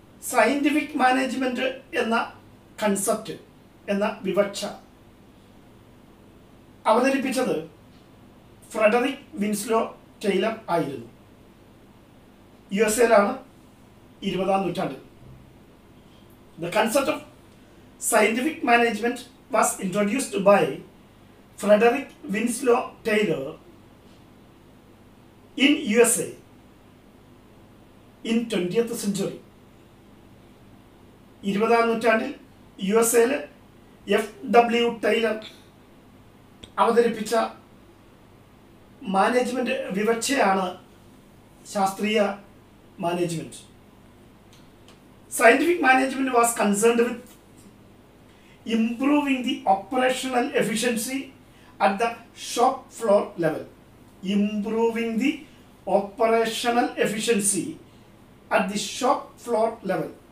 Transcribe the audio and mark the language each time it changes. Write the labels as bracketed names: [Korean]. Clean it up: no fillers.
[Malayalam] Scientific management എന്ന concept എന്ന വിവക്ഷ അവതരിപ്പിച്ചത് ഫ്രെഡറിക് വിൻസ്ലോ ടൈലർ ആയിരുന്നു. USA-ലാണ് 20-ാം നൂറ്റാണ്ടിൽ. [English] The concept of scientific management was introduced by Frederick Winslow Taylor in USA in 20th century. [Malayalam] 20-ാം നൂറ്റാണ്ടിൽ USA-ൽ FW Taylor അവതരിപ്പിച്ച മാനേജ്മെൻറ്റ് വിവക്ഷയാണ് ശാസ്ത്രീയ management. [English] Scientific management was concerned with improving the operational efficiency at the shop floor level. Improving the operational efficiency at the shop floor level.